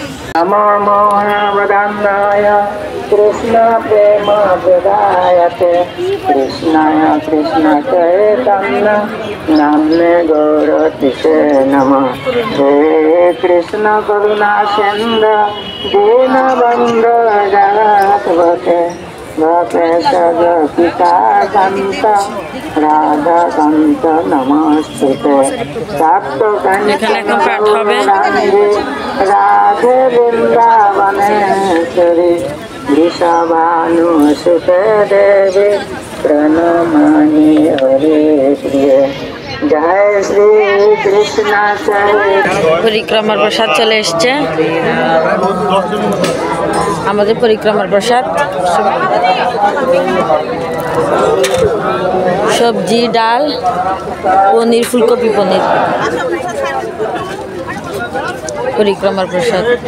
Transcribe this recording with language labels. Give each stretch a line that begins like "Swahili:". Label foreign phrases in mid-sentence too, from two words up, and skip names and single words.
Sanskrit: नमो मोहनवदन्नाय कृष्ण प्रेम प्रदायते कृष्णाय कृष्ण चैतन्य नाम्ने गौरतिसे नमः। हे कृष्ण करुणा सिन्धु दीनबन्धु जगत्पते गोपेश गोपिका कान्त राधा कान्त नमस्ते।
Bangla: এখানে এখন পাঠ হবে।
Sanskrit: राधे वृंदावनेश्वरी वृषभानुसुते देवी प्रणमामि हरे प्रिय।
Hindi: जय श्री कृष्ण
Bangla: পরিক্রমার প্রসাদ চলে এসছে, আমাদের পরিক্রমার প্রসাদ। সবজি, ডাল, পনির, ফুলকপি পনির, পরিক্রমার প্রসাদ।